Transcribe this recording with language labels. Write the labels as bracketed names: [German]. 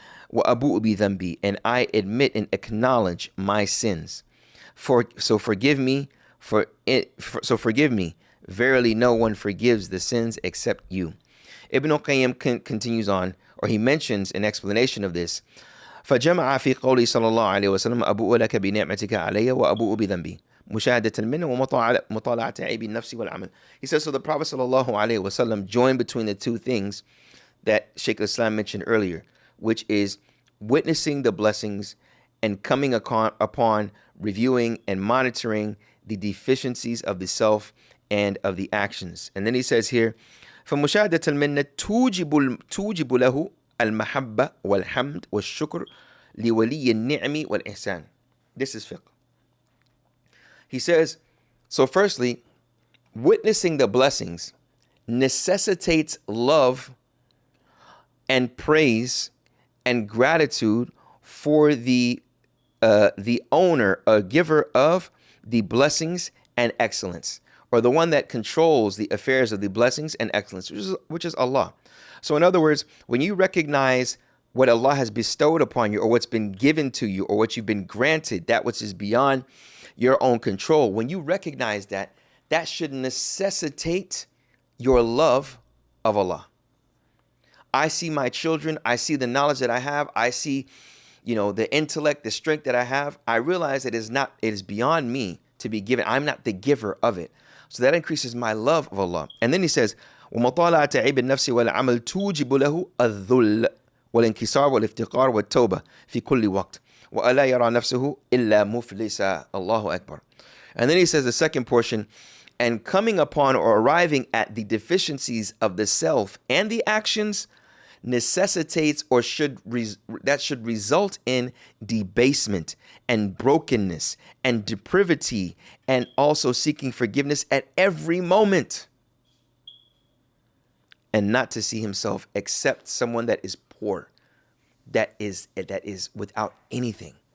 [Arabic] Wa abu'u bi dhanbi. [English] And I admit and acknowledge my sins. So forgive me. Forgive me. Verily, no one forgives the sins except you." Ibn al-Qayyim continues on, or he mentions an explanation of this. [Arabic] فجمع في قوله صلى الله عليه وسلم أبوء لك بنعمتك علي وأبوء بذنبي مشاهدة المنة ومطالعة عيب النفس والعمل. [English] He says, so the Prophet sallallahu alaihi wasallam joined between the two things that Shaykh al-Islam mentioned earlier, which is witnessing the blessings and coming upon reviewing and monitoring the deficiencies of the self and of the actions. And then he says here, [Arabic] فمشاهدة المنة توجب له المحبة والحمد والشكر لولي النعم والإحسان. [English] This is fiqh. He says, so firstly, witnessing the blessings necessitates love and praise and gratitude for the owner, a giver of the blessings and excellence, or the one that controls the affairs of the blessings and excellence, which is Allah. So in other words, when you recognize what Allah has bestowed upon you, or what's been given to you, or what you've been granted, that which is beyond your own control, when you recognize that, that should necessitate your love of Allah. I see my children, I see the knowledge that I have, I see, the intellect, the strength that I have. I realize it is beyond me to be given. I'm not the giver of it. So that increases my love of Allah. And then he says, [Arabic] وَمَطَالَعَةَ عِيبِ النَّفْسِ وَالْعَمَلِ تُوجِبُ لَهُ الذُّلَّ وَالْإِنْكِسَارَ وَالْإِفْتِقَارَ وَالتَّوْبَةِ فِي كُلِّ وَقْتٍ وَأَلَا يَرَى نَفْسَهُ إِلَّا مُفْلِسًا. Allahu Akbar. [English] And then he says the second portion, and coming upon or arriving at the deficiencies of the self and the actions necessitates or should result in debasement and brokenness and depravity, and also seeking forgiveness at every moment, and not to see himself except someone that is poor, that is without anything,